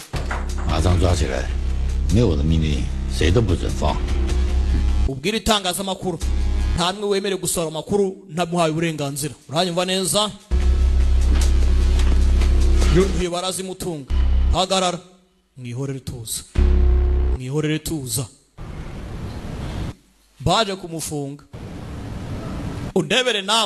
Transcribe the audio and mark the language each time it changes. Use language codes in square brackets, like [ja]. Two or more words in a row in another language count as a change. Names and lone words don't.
[zh] 马上抓起来！没有我的命令，谁都不准放。 [rw] ubwira itangazamakuru nta numwe wemerewe gusohora amakuru ntamuhaye uburenganzira. uranyumva neza? uyu barazimutunga. hagarara. mwihorere tuza. mwihorere tuza. baje kumufunga. undebere nawe.